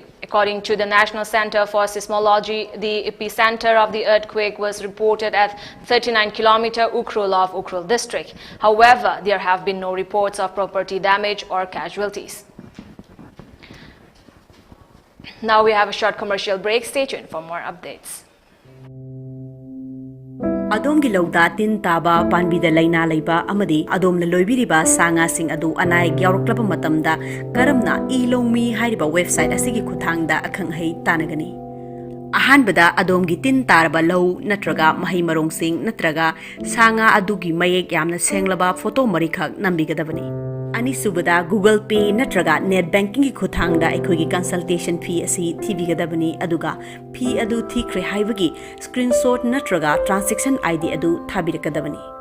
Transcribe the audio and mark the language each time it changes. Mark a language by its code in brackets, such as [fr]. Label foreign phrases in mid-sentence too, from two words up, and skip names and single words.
[en] According to the National Center for Seismology, the epicenter of the earthquake was reported at 39km Ukhrul of Ukhrul district. However, there have been no reports of property damage or casualties. Now we have a short commercial break. Stay tuned for more updates. [mni] Adom gilauda tin taba panbida laina laiba amadi adom loibiriba sanga sing adu anai gyauruklaba matamda karamna ilomi hairiba website asigi kuthangda akhang hei tanagani ahanbada adom gi tin tarba lau natraga mahi marong sing natraga sanga adugi mayek yamna senglaba photo marikhak nambigadabani ani subada Google Pay natraga [en] net banking [mni] gi khuthangda ekhogi [en] consultation fee [mni] asi thibigadabani aduga fee adu thikre haibagi screenshot natraga [en] transaction ID [mni] adu thabirakadabani